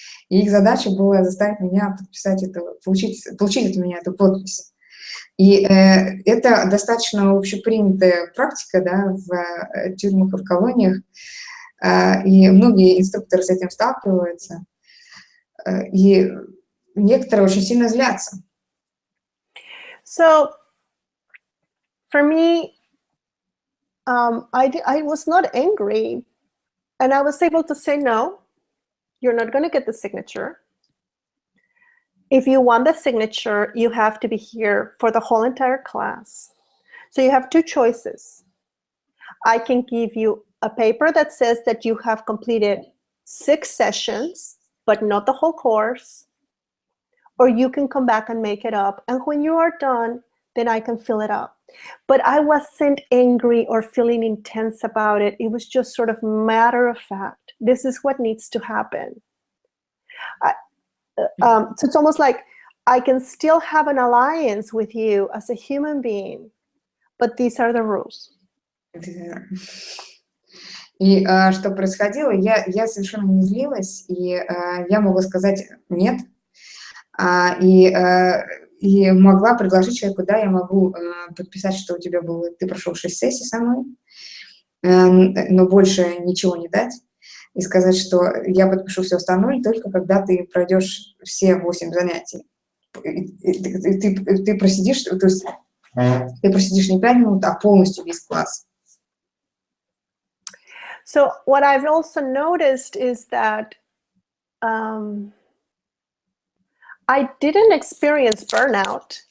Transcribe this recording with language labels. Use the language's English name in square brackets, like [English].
[Russian] И их задача была заставить меня подписать это, получить от меня эту подпись. И это достаточно общепринятая практика, да, в тюрьмах и в колониях. И многие инструкторы с этим сталкиваются. И некоторые очень сильно злятся. [English] So, for me, I was not angry, and I was able to say, no, you're not going to get the signature. If you want the signature, you have to be here for the whole entire class. So you have 2 choices. I can give you a paper that says that you have completed 6 sessions, but not the whole course. Or you can come back and make it up. And when you are done, then I can fill it up. But I wasn't angry or feeling intense about it. It was just sort of matter of fact. This is what needs to happen. So it's almost like I can still have an alliance with you as a human being, but these are the rules. [Russian] И что происходило, я совершенно не злилась, и я могла сказать «нет», и могла предложить человеку, да, я могу подписать, что у тебя было, ты прошел 6 сессий со мной, но больше ничего не дать, и сказать, что я подпишу все остальное только когда ты пройдешь все 8 занятий. Ты просидишь, то есть ты просидишь не 5 минут, а полностью весь класс. [English] So what I've also noticed is that I didn't experience burnout.